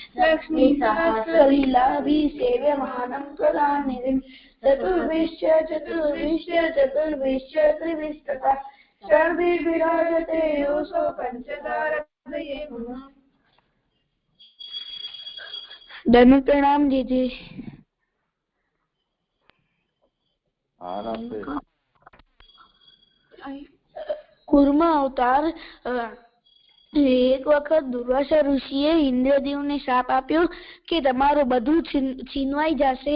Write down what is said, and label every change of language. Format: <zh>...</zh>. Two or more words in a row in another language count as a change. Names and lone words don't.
<sa>लक्ष्मीसहस्रलीलाभिसेव्यमानं कलानिधिं चतुर्भिश्च त्रिभिस्तथा षड्भिर्विराजते योऽसौ पञ्चदारदये नमः।</sa> <hi>धन्य प्रणाम दीजिए।</hi> <gu>કુર્મા અવતાર એક વખત દુર્વાસા ઋષિએ ઇન્દ્રદેવને શાપ આપ્યો કે તમારું બધું છીનવાઈ જશે.</gu>